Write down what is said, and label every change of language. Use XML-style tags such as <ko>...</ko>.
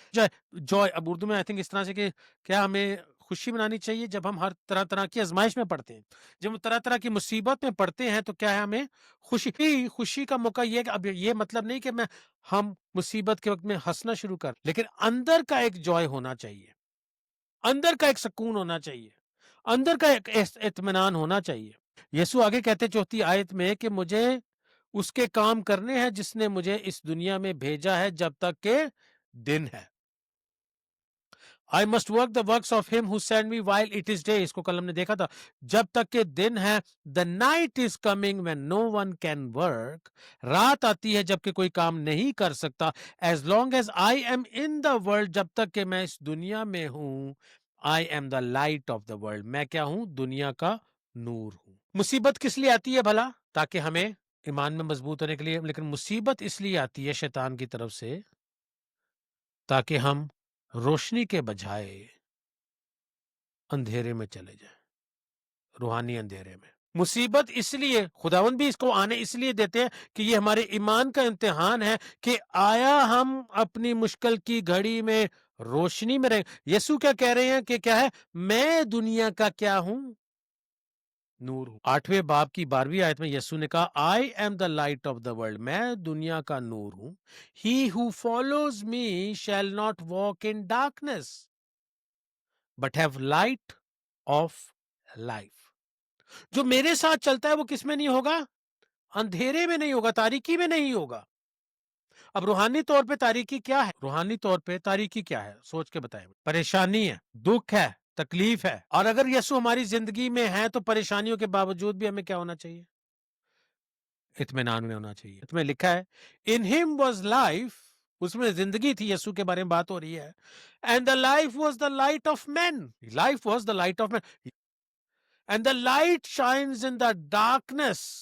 <ur>Joy اب اردو میں</ur> <en>I think</en> <ur>اس طرح سے کہ کیا ہمیں خوشی منانی چاہیے جب ہم ہر طرح طرح کی آزمائش میں پڑتے ہیں، جب ہم طرح طرح کی مصیبت میں پڑتے ہیں تو کیا ہے ہمیں خوشی کا موقع یہ ہے کہ اب یہ مطلب نہیں کہ ہم مصیبت کے وقت میں ہنسنا شروع کر، لیکن اندر کا ایک جوائے ہونا چاہیے، اندر کا ایک سکون ہونا چاہیے، اندر کا ایک اطمینان ہونا چاہیے. یسوع آگے کہتے چوتھی آیت میں کہ مجھے اس کے کام کرنے ہیں جس نے مجھے اس دنیا میں بھیجا ہے جب تک کہ دن ہے.</ur> <en>I must work the works of him who sent me while it is day.</en> <ur>اس کو کل ہم نے دیکھا تھا، جب تک کہ دن ہے.</ur> <en>The night is coming when no one can work.</en> <ur>رات آتی ہے جب کہ کوئی کام نہیں کر سکتا.</ur> <en>As long as I am in the world.</en> <ur>جب تک کہ میں اس دنیا میں ہوں.</ur> <en>I am the light of the world.</en> <ur>میں کیا ہوں؟ دنیا کا نور ہوں. مصیبت کس لیے آتی ہے بھلا؟ تاکہ ہمیں ایمان میں مضبوط ہونے کے لیے. لیکن مصیبت اس لیے آتی ہے شیطان کی طرف سے تاکہ ہم روشنی کے بجائے اندھیرے میں چلے جائیں، روحانی اندھیرے میں. مصیبت اس لیے خداوند بھی اس کو آنے اس لیے دیتے ہیں کہ یہ ہمارے ایمان کا امتحان ہے کہ آیا ہم اپنی مشکل کی گھڑی میں روشنی میں رہیں. یسوع کیا کہہ رہے ہیں کہ کیا ہے؟ میں دنیا کا کیا ہوں؟ نور ہوں. 8ویں باب کی 12ویں آیت میں یسوع نے کہا</ur> <en>I am the light of the world.</en> <ur>میں دنیا کا نور ہوں.</ur> <en>He who follows me shall not walk in darkness but have light of life.</en> <ur>جو میرے ساتھ چلتا ہے وہ کس میں نہیں ہوگا؟ اندھیرے میں نہیں ہوگا، تاریکی میں نہیں ہوگا. اب روحانی طور پہ تاریکی کیا ہے؟ روحانی طور پہ تاریکی کیا ہے؟ سوچ کے بتائیں. پریشانی ہے، دکھ ہے، تکلیف ہے. اور اگر یسوع ہماری زندگی میں ہے تو پریشانیوں کے باوجود بھی ہمیں کیا ہونا چاہیے؟ اطمینان میں ہونا چاہیے. اس میں لکھا ہے</ur> <en>in him was life.</en> <ur>اس میں زندگی تھی. یسوع کے بارے میں بات ہو رہی ہے.</ur> <en>and the life was the light of men. life was the light of men. and the light shines in the darkness.</en>